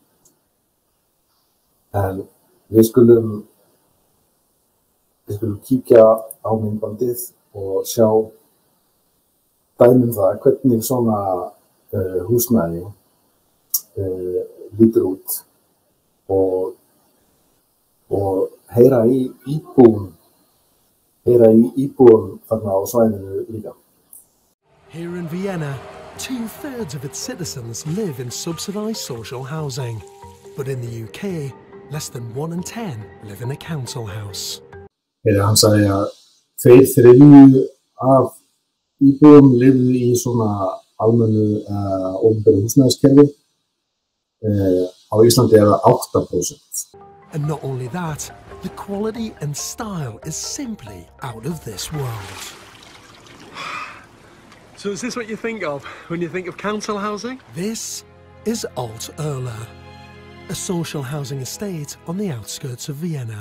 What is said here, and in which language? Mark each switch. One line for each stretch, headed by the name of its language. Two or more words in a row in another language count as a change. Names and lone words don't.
Icelandic: En við skulum kíkja á myndbandið og sjá dæmi það hvernig svona húsnæði lítur út og heyra í íbúum þarna á svæðinu líka.
English: Here in Vienna, 2/3 of its citizens live in subsidized social housing. But in the UK, less than 1 in 10 live in a council house.
Icelandic: Hann sagði að 2/3 af íbúum lifðu í svona almennu opinberu húsnæðiskerfi. Á Íslandi það 8%.
English: And not only that, the quality and style is simply out of this world. So is this what you think of when you think of council housing? This is Alt Erla, a social housing estate on the outskirts of Vienna.